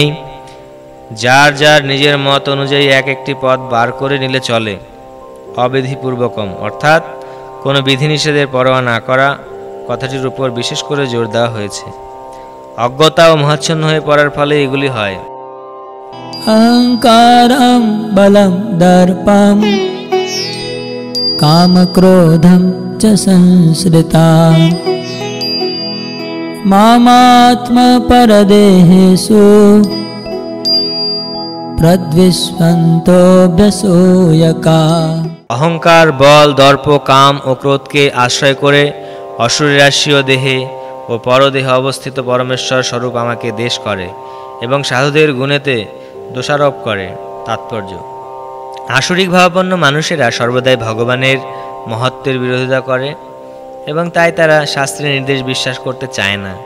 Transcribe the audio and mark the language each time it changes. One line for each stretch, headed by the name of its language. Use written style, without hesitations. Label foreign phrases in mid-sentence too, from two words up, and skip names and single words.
Bangla: যার যার নিজের মত অনুযায়ী এক একটি পথ বার করে নিলে চলে। অবিধিপূর্বকম অর্থাৎ কোনো বিধিনিষেধের পরোয়া না করা কথাটির উপর বিশেষ করে জোর দেওয়া হয়েছে। অজ্ঞতা ও মোহাচ্ছন্ন হয়ে পড়ার ফলে এগুলি হয়।
Sanskrit: अहंकारं बलं दर्पं कामक्रोधं च संश्रिता मामात्मपरदेहेषु प्रद्विष्वन्तोऽभ्यसूयका।
Bangla: অহংকার, বল, দর্প, কাম ও ক্রোধকে আশ্রয় করে অসুরেরাশীয় দেহে ও পরদেহে অবস্থিত পরমেশ্বর স্বরূপ আমাকে দেশ করে এবং সাধুদের গুণেতে দোষারোপ করে। তাৎপর্য: আসরিক ভাবাপন্ন মানুষেরা সর্বদাই ভগবানের মহত্বের বিরোধিতা করে এবং তাই তারা শাস্ত্রের নির্দেশ বিশ্বাস করতে চায় না।